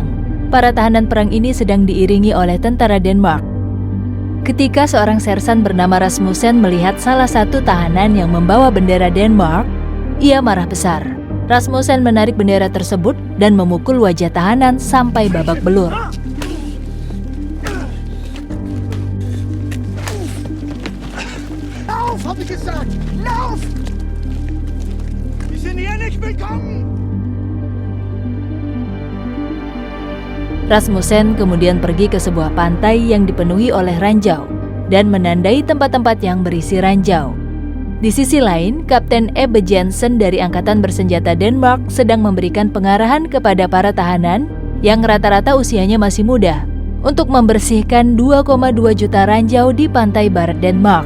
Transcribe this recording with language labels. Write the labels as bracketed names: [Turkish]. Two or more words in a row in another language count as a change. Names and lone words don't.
[Indonesian] Para tahanan perang ini sedang diiringi oleh tentara Denmark. Ketika seorang sersan bernama Rasmussen melihat salah satu tahanan yang membawa bendera Denmark, ia marah besar. Rasmussen menarik bendera tersebut dan memukul wajah tahanan sampai babak belur. [German] Habe ich gesagt! Lauf! Die sind hier nicht willkommen! [Indonesian] Rasmussen kemudian pergi ke sebuah pantai yang dipenuhi oleh ranjau dan menandai tempat-tempat yang berisi ranjau. Di sisi lain, Kapten Ebbe Jensen dari Angkatan Bersenjata Denmark sedang memberikan pengarahan kepada para tahanan yang rata-rata usianya masih muda untuk membersihkan 2,2 juta ranjau di pantai barat Denmark.